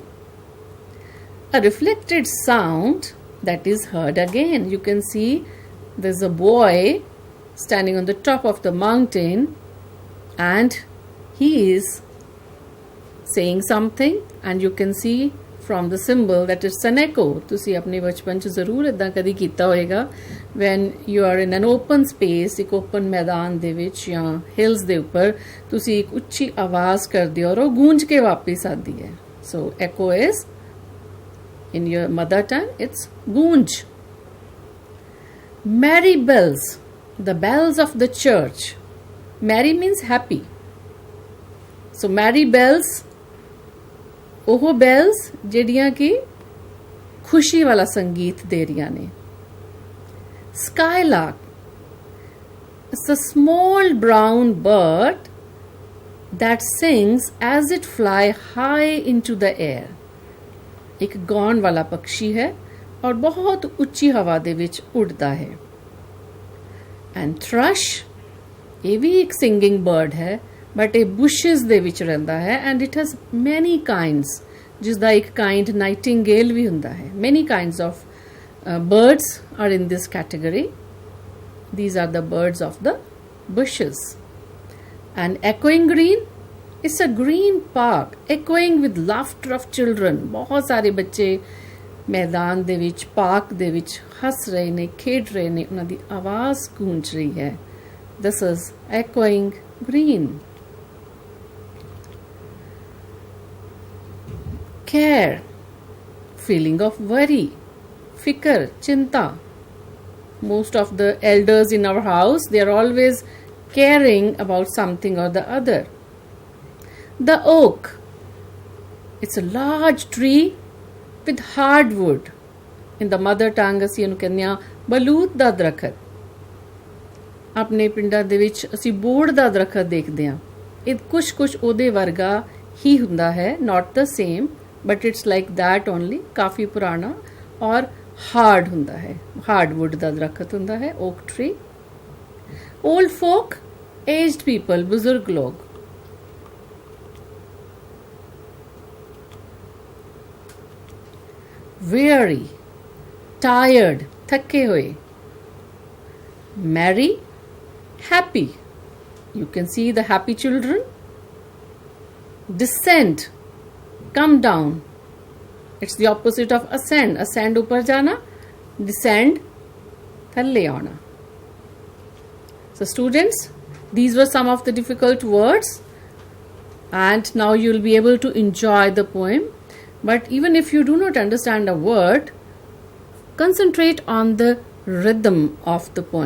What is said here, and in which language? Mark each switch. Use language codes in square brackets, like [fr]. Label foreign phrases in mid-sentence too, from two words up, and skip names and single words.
[en] A reflected sound that is heard again. You can see there's a boy standing on the top of the mountain and he is saying something, and you can see from the symbol that it's an echo. [pa] ਤੁਸੀਂ ਆਪਣੇ ਬਚਪਨ 'ਚ ਜ਼ਰੂਰ ਇਦਾਂ ਕਦੀ ਕੀਤਾ ਹੋਏਗਾ [en] when you are in an open space, [pa] ਇੱਕ open ਮੈਦਾਨ ਦੇ ਵਿੱਚ ਜਾਂ hills ਦੇ ਉੱਪਰ ਤੁਸੀਂ ਇੱਕ ਉੱਚੀ ਆਵਾਜ਼ ਕਰਦੇ ਹੋ ਔਰ ਉਹ ਗੂੰਜ ਕੇ ਵਾਪਸ ਆਉਂਦੀ ਹੈ. [en] So echo is, in your mother tongue, it's goonj. Merry bells, the bells of the church. Merry means happy. So merry bells, [pa] ਉਹ bells ਜਿਹੜੀਆਂ ਕਿ ਖੁਸ਼ੀ ਵਾਲਾ ਸੰਗੀਤ ਦੇ ਰਹੀਆਂ ਨੇ. [en] Skylark, it's a small brown bird that sings as it fly high into the air. [pa] ਇੱਕ ਗਾਉਣ ਵਾਲਾ ਪੰਛੀ ਹੈ ਔਰ ਬਹੁਤ ਉੱਚੀ ਹਵਾ ਦੇ ਵਿੱਚ ਉੱਡਦਾ ਹੈ. [en] And thrush, [pa] ਇਹ ਵੀ ਇੱਕ [en] singing bird [pa] ਹੈ, but ਇਹ bushes ਦੇ ਵਿੱਚ ਰਹਿੰਦਾ ਹੈ, [en] and it has many kinds, [pa] ਜਿਸਦਾ ਇੱਕ [en] kind nightingale [pa] ਵੀ ਹੁੰਦਾ ਹੈ. [en] Many kinds of birds are in this category. These are the birds of the bushes. And echoing green, it's a green park, echoing with laughter of children. [pa] ਬਹੁਤ ਸਾਰੇ ਬੱਚੇ ਮੈਦਾਨ ਦੇ ਵਿੱਚ, ਪਾਰਕ ਦੇ ਵਿੱਚ ਹੱਸ ਰਹੇ ਨੇ, ਖੇਡ ਰਹੇ ਨੇ, ਉਹਨਾਂ ਦੀ ਆਵਾਜ਼ ਗੂੰਜ ਰਹੀ ਹੈ. [en] This is echoing green. Care, feeling of worry, fikr, chinta. Most of the elders in our house, they are always caring about something or the other. The oak, it's a large tree with hardwood. In the mother tongue [pa] ਅਸੀਂ ਇਹਨੂੰ ਕਹਿੰਦੇ ਹਾਂ ਬਲੂਤ ਦਾ ਦਰਖਤ. ਆਪਣੇ ਪਿੰਡਾਂ ਦੇ ਵਿੱਚ ਅਸੀਂ ਬੋੜ ਦਾ ਦਰਖਤ ਦੇਖਦੇ ਹਾਂ. ਇਹ ਕੁਝ ਉਹਦੇ ਵਰਗਾ ਹੀ ਹੁੰਦਾ ਹੈ, [en] not the same, but it's like that only. [pa] ਕਾਫੀ ਪੁਰਾਣਾ ਔਰ ਹਾਰਡ ਹੁੰਦਾ ਹੈ. ਹਾਰਡਵੁੱਡ ਦਾ ਦਰਖਤ ਹੁੰਦਾ ਹੈ, [en] oak tree. Old folk, aged people, [pa] ਬਜ਼ੁਰਗ ਲੋਕ. [en] Weary, tired, [hi] थके हुए. [en] Merry, happy. You can see the happy children. Descend, come down. It's the opposite of ascend. [hi] Ascend ऊपर जाना, descend थल्ले आना. [en] So students, these were some of the difficult words, and now you'll be able to enjoy the poem. But even if you do not understand a word, concentrate on the rhythm of the poem.